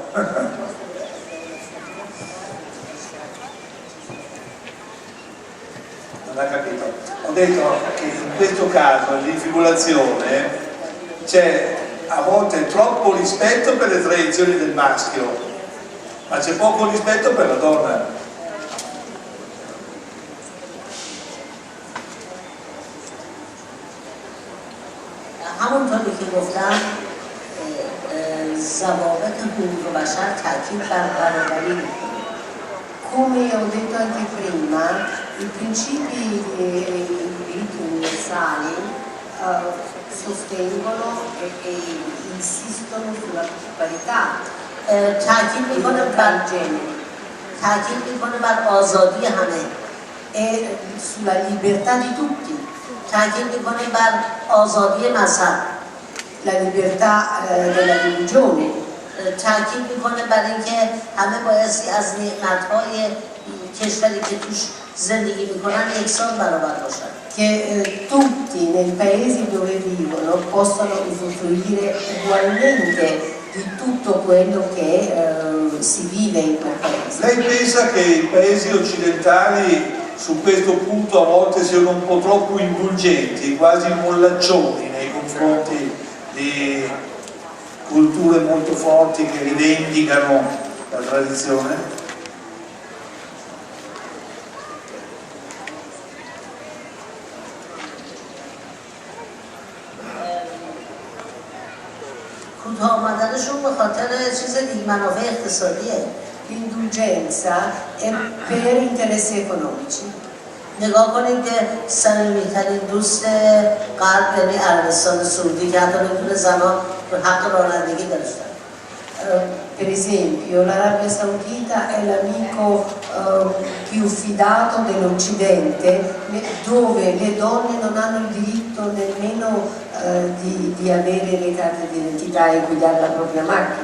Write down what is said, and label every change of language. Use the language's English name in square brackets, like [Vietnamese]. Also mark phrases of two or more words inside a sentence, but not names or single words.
[Italian] Non ha capito. Ho detto che in questo caso l'infibulazione c'è a volte troppo rispetto per le tradizioni del maschio, ma c'è poco rispetto per la donna. [Persian] همونطوری که گفتم ضوابط حقوق بشر تاکید بر برابری میکنه. [Italian] Come ho detto anche prima, i principi e i diritti universali sostengono e insistono sulla parità. [Persian] تاکید میکنه بر genere, تاکید میکنه بر آزادی همه [Italian] e sulla libertà di tutti, [Persian] تاکید میکنه بر آزادی مذهب, [Italian] la libertà della religione, [Persian] تاکید میکنه بر اینکه همه بایستی از نعمت‌های کشوری که توش زندگی میکنن یکسان برابر باشن. [Italian] Che tutti nei paesi dove vivono possano usufruire ugualmente di tutto quello che si vive in quel paese. Lei pensa che i paesi occidentali su questo punto a volte siano un po' troppo indulgenti, quasi mollaccioni nei confronti di culture molto forti che rivendicano la tradizione? [Persian] کوتاه آمدنشون به خاطر چیز دیگه، منافع اقتصادیه. [Italian] L'indulgenza è per interessi economici. [Persian] نگاه کنید که صمیمی‌ترین دوست غرب یعنی عربستان سعودی که حتی بدون زنان حق رانندگی داشتن. [Italian] Per esempio, l'Arabia Saudita è l'amico più fidato dell'Occidente, dove le donne non hanno il diritto nemmeno di avere le carte d'identità e guidare la propria macchina.